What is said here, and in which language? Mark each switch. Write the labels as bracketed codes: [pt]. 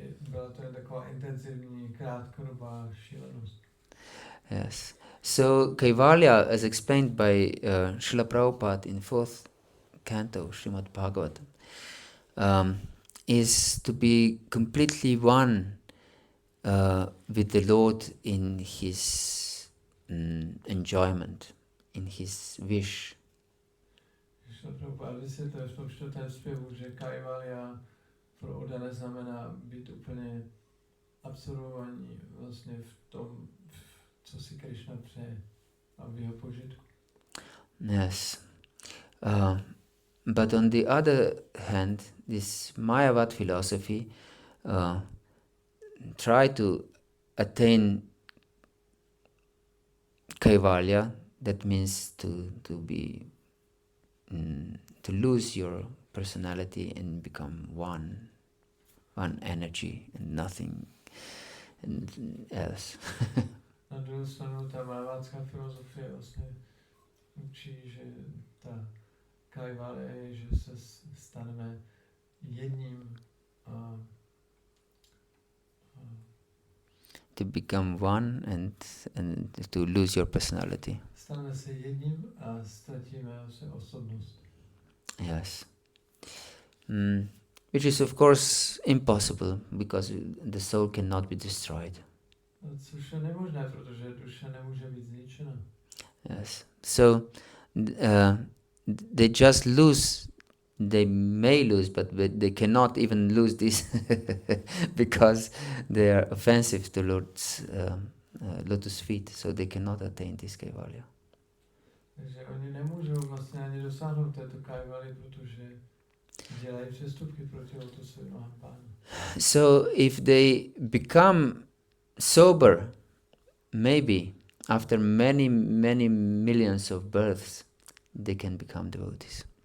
[cs] Byla to taková intenzivní, krátkodobá šílenost. [en] Yes. So Kaivalya, as explained by Srila Prabhupada in fourth canto Srimad Bhagavatam, is to be completely one with the Lord in his enjoyment, in his wish. [cs] Srila Prabhupada vysvětluje v tom čtvrtém zpěvu, že Kaivalya pro oddané znamená být úplně absorbovaní vlastně v tom, co si Krishna přeje a v jeho požitku. [en] Yes. But on the other hand, this Mayavada philosophy try to attain Kaivalya, that means to be to lose your personality and become one energy and nothing else. [cs] Na druhou stranu ta Mayavadská filozofie vlastně učí, že ta Kaivalya je, že se staneme jedním [en] to become one and to lose your personality. [cs] Staneme se jedním a ztratíme se osobnost. [en] Yes. Which is of course impossible because the soul cannot be destroyed. [cs] Což je nemožné, protože duše nemůže být zničena. [en] Yes. So they just lose. They may lose, but they cannot even lose this because they are offensive to Lord's lotus feet, so they cannot attain this Kaivalya. [cs] Takže oni nemůžou vlastně ani dosáhnout této Kaivalya, protože dělají přestupky proti lotusovým nohám Pánu. [en] So if they become sober, maybe after many millions of births, they can become devotees.